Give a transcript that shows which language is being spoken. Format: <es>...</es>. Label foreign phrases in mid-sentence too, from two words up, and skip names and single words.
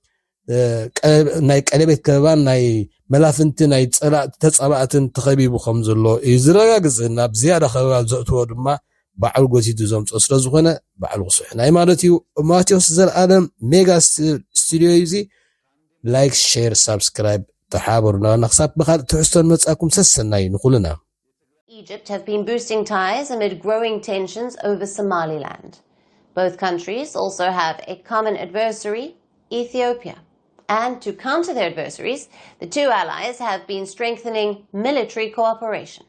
<ti>ናይ ቀለቤት ከበባን ናይ መላፍንቲ ናይ ተፀባእትን ተኸቢቡ ከም ዘሎ እዩ ዝረጋግፅ። ናብ ዝያዳ ከበባ ዘእትዎ ድማ ባዕሉ ጎቲቱ ዘምፅኦ ስለ ዝኾነ ባዕሉ ክስሕናይ ማለት እዩ። ማቴዎስ ዘለኣለም ሜጋ ስቱድዮ እዩ።</ti> <en>like share subscribe</en> <ti>ተሓበሩና ንክሳብ ብካልእ ትሕዝቶን መጻኩም ሰሰናይ ንኹልና።</ti> <en>Egypt have been boosting ties amid growing tensions over Somaliland. Both countries also have a common adversary, Ethiopia. And to counter their adversaries, the two allies have been strengthening military cooperation.</en>